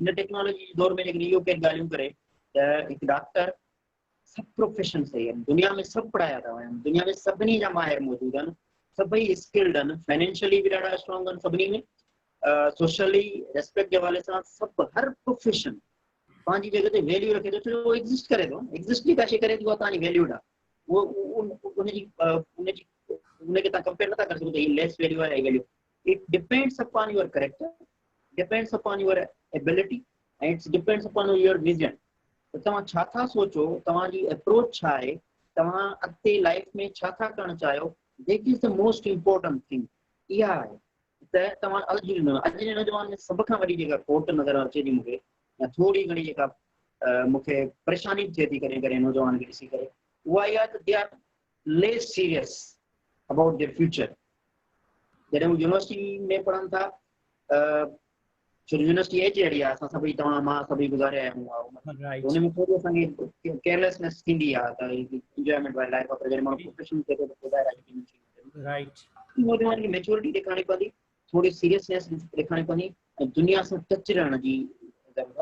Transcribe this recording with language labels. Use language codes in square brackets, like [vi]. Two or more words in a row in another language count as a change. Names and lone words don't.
[sd] हिन टेक्नोलॉजी जे दौर में लेकिन इहो केरु ॻाल्हियूं करे त हिकु डॉक्टर सभु प्रोफेशन सही आहिनि, दुनिया में सभु पढ़ाया था वञनि, दुनिया में सभिनी जा माहिर मौजूदु आहिनि, सभई स्किल्ड आहिनि, फाइनेंशियली बि ॾाढा स्ट्रॉन्ग आहिनि सभिनी में, [en] socially respect [sd] जे हवाले सां सभु हर प्रोफेशन पंहिंजी जॻह ते वैल्यू रखे थो, छो उहो एग्ज़िस्ट करे थो। एग्ज़िस्ट जेका शइ करे थी उहा तव्हांजी वैल्यूड आहे। उनखे तव्हां कंपेयर नथा करे सघो त हीअ [en] less value [sd] आहे वैल्यू। [en] It depends upon your character, depends upon your ability and it's depends upon your vision. [sd] त तव्हां छा था सोचो, तव्हांजी अप्रोच छा आहे, तव्हां अॻिते लाइफ में छा था करणु चाहियो, [en] That is the most important thing. [sd] इहा आहे त तव्हां अॼु जे नौजवान में सभ खां वॾी जेका खोट नज़र अचे थी मूंखे, या थोड़ी घणी जेका मूंखे परेशानी थिए थी कॾहिं कॾहिं नौजवान खे ॾिसी करे, उहा इहा त [en] they are less serious about their future. [sd] जॾहिं हू यूनिवर्सिटी में पढ़नि था, छो [en] university age [sd] अहिड़ी आहे, असां सभई तव्हां मां सभई गुज़ारे आया आहियूं, हुन में थोरो असांखे केयरलेसनेस थींदी आहे त इंजॉयमेंट वारी लाइफ आहे। पर जॾहिं माण्हू प्रोफेशन थिए थो त नौजवान खे मैच्योरिटी ॾेखारणी पवंदी, थोरी सीरियसनेस ॾेखारणी पवंदी ऐं दुनिया सां टच रहण जी ज़रूरत।